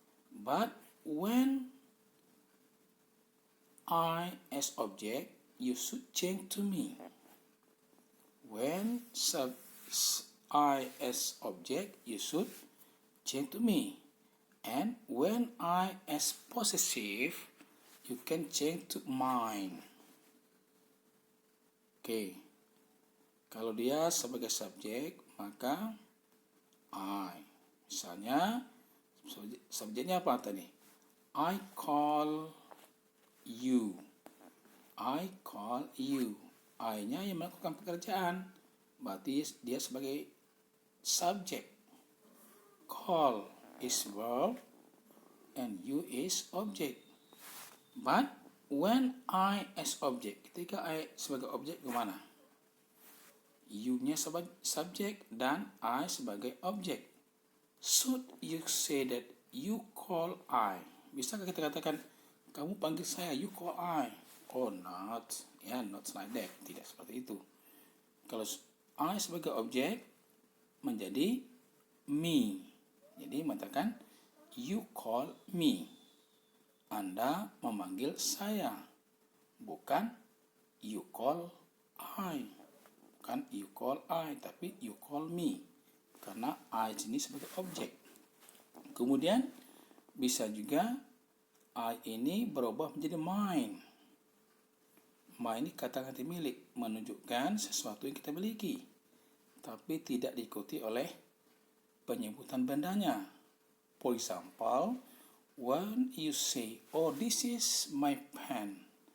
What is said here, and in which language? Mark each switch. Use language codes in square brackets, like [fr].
[en] But when I as object, you should change to me. When I as object, you should change to me. And when I as possessive, you can change to mine. Oke. [id] Kalau dia sebagai subjek, maka I. Misalnya, subjeknya apa tadi? [en] I call you. I call you. [id] I-nya yang melakukan pekerjaan. Berarti dia sebagai subjek. [en] Call is verb and you is object. But when I as object, [id] ketika I sebagai objek kemana? You-nya sebagai subjek dan I sebagai objek. [en] Should you say that you call I? [id] Bisakah kita katakan, kamu panggil saya, [en] you call I? [id] Oh, not. Ya, [en] not like that. [id] Tidak seperti itu. Kalau I sebagai objek menjadi me. Jadi mengatakan, [en] you call me. [id] Anda memanggil saya. [en] Bukan you call I. Bukan you call I, tapi you call me. [id] Karena I ini sebagai objek. Kemudian bisa juga I ini berubah menjadi mine. Mine ini kata ganti milik, menunjukkan sesuatu yang kita miliki, tapi tidak diikuti oleh penyebutan bendanya. [en] For example, when you say, oh, this is my pen.